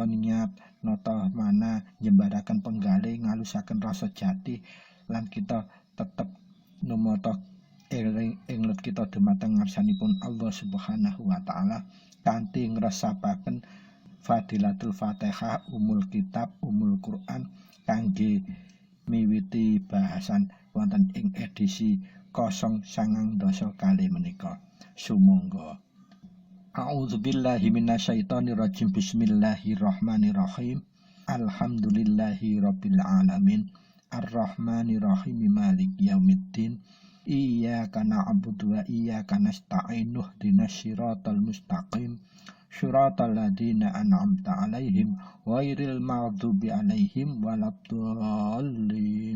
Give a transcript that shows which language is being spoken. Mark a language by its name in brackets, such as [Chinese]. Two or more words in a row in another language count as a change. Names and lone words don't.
[Javanese] niat, nata mana, njembaraken penggalih, ngalusaken rasa jati, lan kita tetep numata inglet kita dumateng ngarsanipun Allah [Arabic] سبحانه وتعالى [Javanese] kanthi ngresapaken [Arabic] فضيلة الفاتحة, أم الكتاب, أم القرآن [Javanese] kangge miwiti bahasan wonten ing edisi 019 kali menika. Sumangga. [Arabic] أعوذ بالله من الشيطان الرجيم. بسم الله الرحمن الرحيم. الحمد لله رب العالمين. الرحمن الرحيم مالك يوم الدين. إياك نعبد وإياك نستعين. اهدنا الصراط المستقيم. صراط الذين أنعمت عليهم غير المغضوب عليهم ولا الضالين.